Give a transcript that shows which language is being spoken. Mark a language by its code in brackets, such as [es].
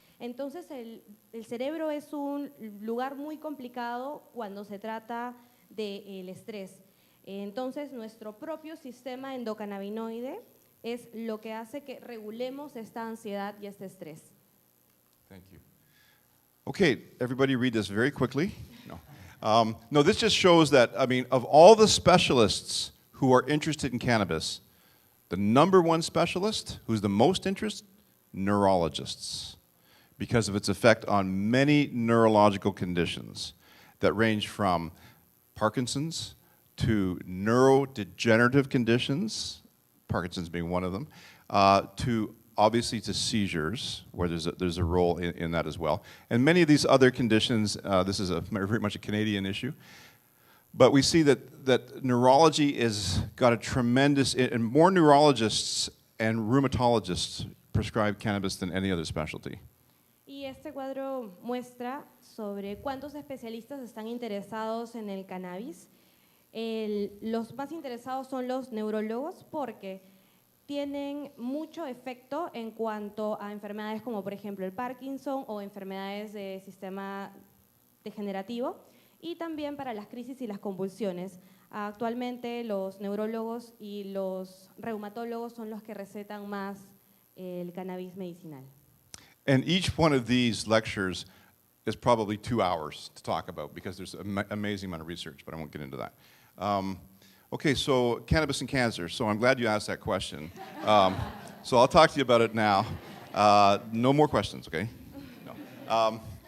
[es] Entonces el cerebro es un lugar muy complicado cuando se trata del estrés. Entonces nuestro propio sistema endocannabinoide es lo que hace que regulemos esta ansiedad y este estrés. [en] Thank you. Okay, everybody read this very quickly. No, this just shows that, I mean, of all the specialists who are interested in cannabis, the number one specialist who's the most interested, neurologists, because of its effect on many neurological conditions that range from Parkinson's to neurodegenerative conditions, Parkinson's being one of them, to obviously to seizures, where there's a role in that as well. And many of these other conditions, this is very much a Canadian issue, but we see that neurology has got a tremendous, and more neurologists and rheumatologists prescribe cannabis than any other specialty. [es] Y este cuadro muestra sobre cuántos especialistas están interesados en el cannabis. Los más interesados son los neurólogos porque tienen mucho efecto en cuanto a enfermedades como por ejemplo el Parkinson o enfermedades de sistema degenerativo y también para las crisis y las convulsiones. Actualmente los neurólogos y los reumatólogos son los que recetan más el cannabis medicinal. [en] And each one of these lectures is probably 2 hours to talk about because there's an amazing amount of research, but I won't get into that. Okay, so cannabis and cancer. So I'm glad you asked that question. So I'll talk to you about it now. No more questions, okay? No.